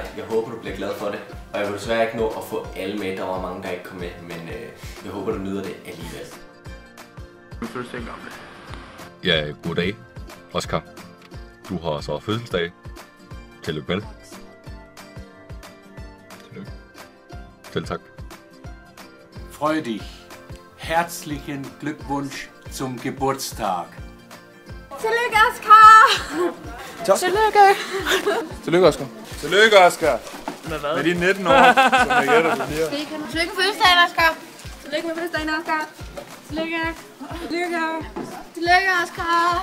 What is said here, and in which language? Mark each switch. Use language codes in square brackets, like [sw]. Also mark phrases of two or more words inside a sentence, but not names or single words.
[da] Jeg håber, du bliver glad for det. Og jeg vil desværre ikke nå at få alle med. Der var mange, der ikke kom med, men jeg håber, du nyder det alligevel. Ja, goddag, Oscar. Du har så fødselsdag. Tillykke med. Tillykke. Selv tak. [de] Freu dich. Herzlichen Glückwunsch zum Geburtstag. [da] Tillykke, Oscar! Tillykke! Tillykke, Oscar. Tillykke, Oscar! Med hvad? Med de 19 år, som jeg gætter, du bliver. Tillykke med fødselsdagen, Oscar! Tillykke med fødselsdagen, Oscar! Tillykke! Tillykke! Tillykke, Oscar!